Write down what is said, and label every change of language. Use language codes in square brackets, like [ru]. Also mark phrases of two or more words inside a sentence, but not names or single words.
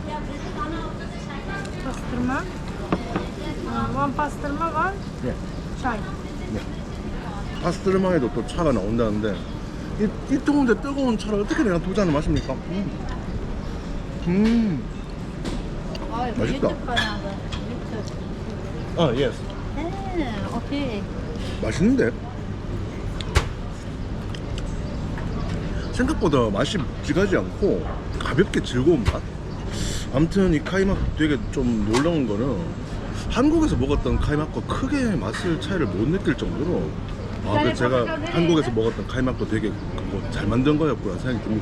[tr] Pastırma. [en] One pastırma, one [ko] 네. [tr] çay. [ko] 파스트르마에도 또 차가 나온다는데 이 뜨거운데 뜨거운 차를 어떻게 내가 두 잔을 마십니까? 맛있다. [tr] YouTube kanalı. YouTube. [ko] 아, 예스. 오케이. 맛있는데? 생각보다 맛이 묵직하지 않고 가볍게 즐거운 맛? 아무튼 이 카이막 되게 좀 놀라운 거는 한국에서 먹었던 카이막과 크게 맛을 차이를 못 느낄 정도로 그 제가 한국에서 먹었던 카이막도 되게 잘 만든 거였구나 생각이 듭니다.